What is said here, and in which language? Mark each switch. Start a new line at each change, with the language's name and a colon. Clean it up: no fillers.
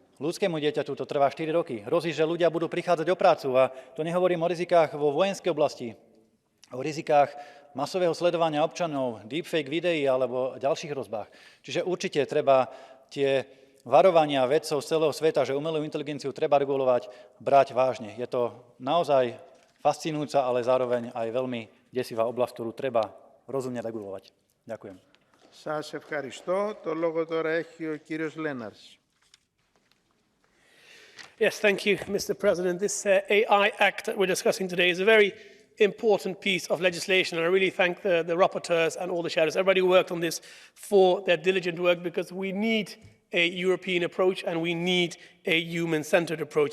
Slovak: Ľudskému dieťaťu to trvá 4 roky. Hrozí, že ľudia budú prichádzať o prácu a to nehovorím o rizikách vo vojenskej oblasti, o rizikách masového sledovania občanov, deepfake videí alebo ďalších hrozbách. Čiže určite treba tie varovania vedcov z celého sveta, že umelú inteligenciu treba regulovať, brať vážne. Je to naozaj fascinujúca, ale zároveň aj veľmi desivá oblasť, ktorú treba rozumne regulovať. Ďakujem.
Greek: Σας ευχαριστώ. Το λόγο τώρα έχει ο κύριος Λέναρς.
English: Yes, thank you, Mr. President. This AI Act that we're discussing today is a very important piece of legislation, and I really thank the rapporteurs and all the shadows, everybody who worked on this, for their diligent work, because we need a European approach and we need a human-centered approach.